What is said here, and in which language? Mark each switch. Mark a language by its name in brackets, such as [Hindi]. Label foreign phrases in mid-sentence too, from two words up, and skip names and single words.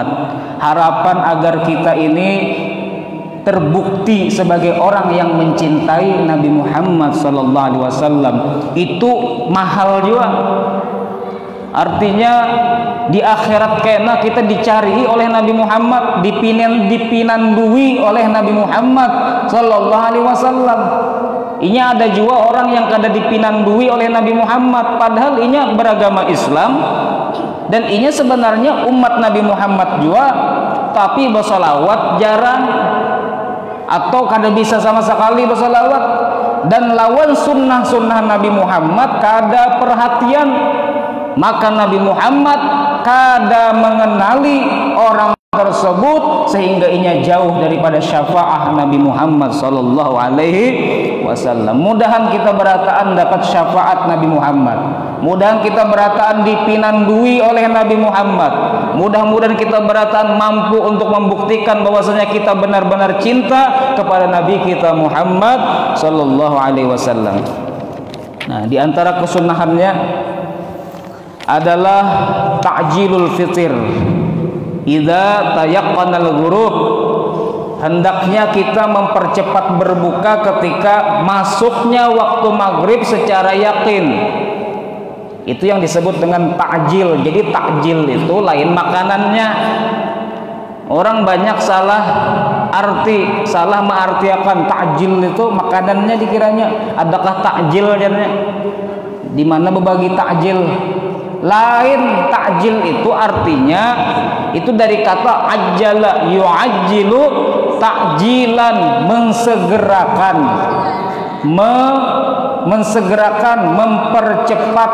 [Indonesian] Harapan agar kita ini terbukti sebagai orang yang mencintai Nabi Muhammad [Arabic] صلى الله عليه وسلم. [Banjar] Itu mahal juga. Artinya di akhirat kena kita dicari oleh Nabi Muhammad, dipinandui oleh Nabi Muhammad [Arabic] صلى الله عليه وسلم. [Banjar] Inya ada juga orang yang kada dipinandui oleh Nabi Muhammad, padahal inya beragama Islam dan inya sebenarnya umat Nabi Muhammad juga, tapi bersolawat jarang atau kada bisa sama sekali bersolawat, dan lawan sunnah-sunnah Nabi Muhammad kada perhatian. Maka Nabi Muhammad kada mengenali orang tersebut sehingga inya jauh daripada syafaat Nabi Muhammad [Arabic] صلى الله عليه وسلم. [Banjar] Mudahan kita berataan dapat syafaat Nabi Muhammad. Mudahan kita berataan dipinandui oleh Nabi Muhammad. [Indonesian] Mudah-mudahan kita berataan mampu untuk membuktikan bahwasanya kita benar-benar cinta kepada Nabi kita Muhammad [Arabic] صلى الله عليه وسلم. [Indonesian] Nah, di antara kesunahannya adalah [Arabic] تعجيل الفطر. إذا تيقن الغروب, [Indonesian] hendaknya kita mempercepat berbuka ketika masuknya waktu maghrib secara yakin. Itu yang disebut dengan ta'jil. Jadi ta'jil itu lain makanannya. Orang banyak salah mengartikan ta'jil itu makanannya dikiranya. Adakah ta'jil jadinya? Di mana berbagi ta'jil? Lain, ta'jil itu artinya itu dari kata [Arabic] عجّل يعجّل تعجيلا, [Indonesian] mensegerakan, mempercepat.